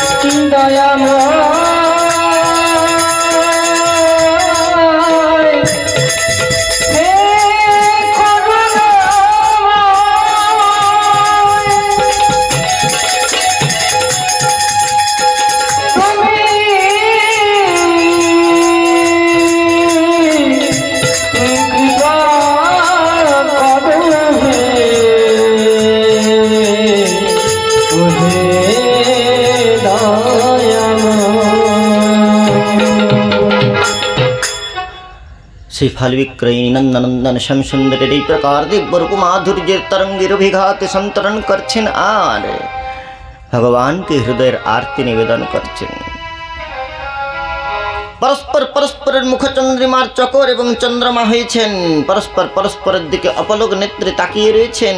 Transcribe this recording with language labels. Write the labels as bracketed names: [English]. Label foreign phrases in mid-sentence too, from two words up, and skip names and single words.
[Bangla] দয়াময় হে করুণাময়, তুমি কৃপা করো হে। ওহে শ্রী ফল বিক্রয়ী নন্দনন্দন শ্যাম সুন্দর এই প্রকার দিব্যরূপ মাধুর্যের তরঙ্গের অভিঘাতে সন্তরণ করছেন আর ভগবানকে হৃদয়ের আরতি নিবেদন করছেন। পরস্পর পরস্পরের মুখচন্দ্রিমার চকর এবং চন্দ্রমা হয়েছেন, পরস্পর পরস্পরের দিকে অপলক নেত্রে তাকিয়ে রয়েছেন।